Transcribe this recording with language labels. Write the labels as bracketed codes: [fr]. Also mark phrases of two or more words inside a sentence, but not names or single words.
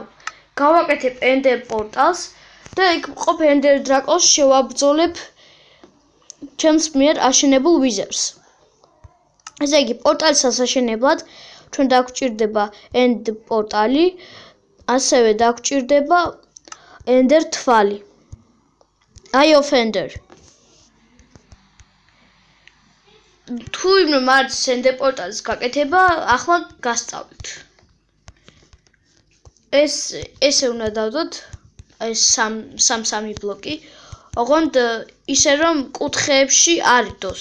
[ka] გავაკეთებ Ender პორტალს და იქ მყოფ Ender დრაკონს შევაბრძოლებ ჩემს მიერ აშენებულ ვიზერს. ესე იგი, პორტალის ასაშენებლად ჩვენ დაგვჭირდება End პორტალი, ასევე დაგვჭირდება Ender თვალი. [en] Eye of Ender. [ka] თუ იმ მარც Ender პორტალის გაკეთება, ახლა გასწავლით. ესე უნდა დავდოთ, ეს სამ ბლოკი, ოღონდ ისე რომ კუთხეებში არ იდოს.